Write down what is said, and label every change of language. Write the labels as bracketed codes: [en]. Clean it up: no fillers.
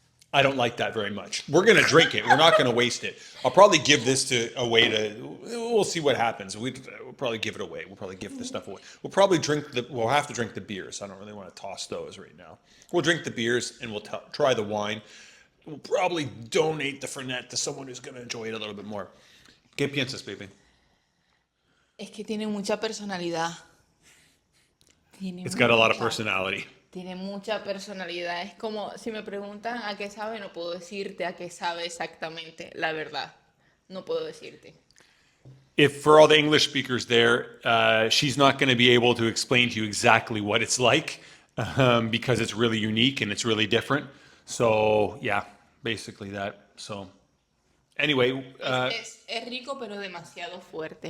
[en] I don't like that very much. We're going to drink it. We're not going to waste it. I'll probably give this away to, we'll see what happens. We'll probably give it away. We'll probably give this stuff away. We'll probably we'll have to drink the beers. I don't really want to toss those right now. We'll drink the beers and we'll try the wine. We'll probably donate the Fernet to someone who's going to enjoy it a little bit more. [es] ¿Qué piensas, baby? Es que tiene mucha personalidad. [en] It's got a lot of personality. [es] Tiene mucha personalidad. Es como si me preguntan a qué sabe, no puedo decirte a qué sabe exactamente, la verdad. No puedo decirte. [en] If for all the English speakers there, she's not going to be able to explain to you exactly what it's like because it's really unique and it's really different. So yeah, basically that. So anyway, [es] Es rico pero demasiado fuerte.